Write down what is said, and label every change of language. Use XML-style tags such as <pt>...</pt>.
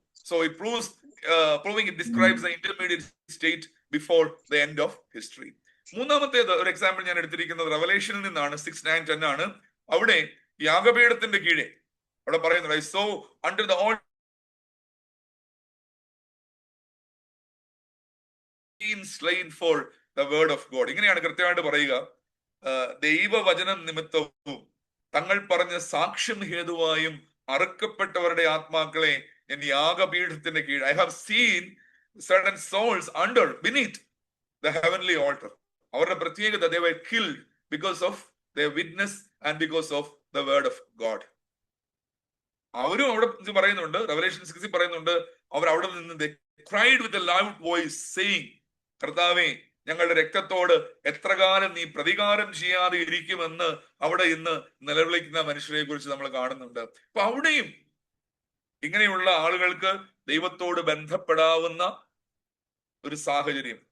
<en>So it proving it describes the intermediate state before the end of history.</en> <ml>മൂന്നാമത്തേത് ഒരു example ഞാൻ എടുത്തിരിക്കുന്നത് റെവലേഷനിൽ നിന്നാണ്, 6:9-10 ആണ്. അവിടെ യാഗപീഠത്തിന്റെ കീഴെ അവിടെ പറയുന്നത്,</ml> <en>I saw under the altar slain for the word of God.</en> <ml>ഇങ്ങനെയാണ് കൃത്യമായിട്ട് പറയുക, ദൈവവചനം നിമിത്തവും തങ്ങൾ പറഞ്ഞ സാക്ഷ്യം ഹേതുവായും അറുക്കപ്പെട്ടവരുടെ ആത്മാക്കളെ ഞാൻ യാഗപീഠത്തിന്റെ കീഴ്,</ml> <en>I have seen certain souls beneath the heavenly altar.</en> <ml>അവരുടെ പ്രത്യേകത,</ml> <en>they were killed because of their witness and because of the word of God.</en> <ml>അവരും അവിടെ പറയുന്നുണ്ട്, റെവലേഷൻ 6 പറയുന്നുണ്ട്, അവർ അവിടെ നിന്ന്</ml> <en>they cried with a loud voice saying,</en> <ml>കർത്താവേ, ഞങ്ങളുടെ രക്തത്തോട് എത്ര കാലം നീ പ്രതികാരം ചെയ്യാതെ ഇരിക്കുമെന്ന് അവിടെ ഇന്ന് നിലവിളിക്കുന്ന മനുഷ്യരെ കുറിച്ച് നമ്മൾ കാണുന്നുണ്ട്. അപ്പൊ അവിടെയും ഇങ്ങനെയുള്ള ആളുകൾക്ക് ദൈവത്തോട് ബന്ധപ്പെടാവുന്ന ഒരു സാഹചര്യം.</ml>